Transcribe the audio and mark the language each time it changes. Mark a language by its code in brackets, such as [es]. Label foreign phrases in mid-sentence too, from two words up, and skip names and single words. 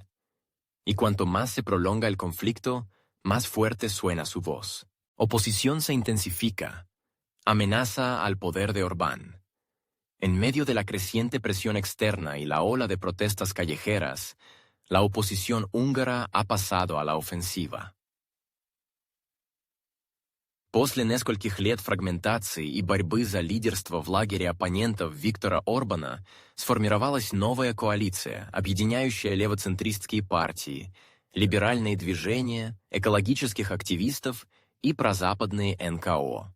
[es] Y cuanto más se prolonga el conflicto, más fuerte suena su voz. Oposición se intensifica. Amenaza al poder de Orbán. En medio de la creciente presión externa y la ola de protestas callejeras, la oposición húngara ha pasado a la ofensiva. [ru] После нескольких лет фрагментации и борьбы за лидерство в лагере оппонентов Виктора Орбана сформировалась новая коалиция, объединяющая левоцентристские партии, либеральные движения, экологических активистов и прозападные НКО.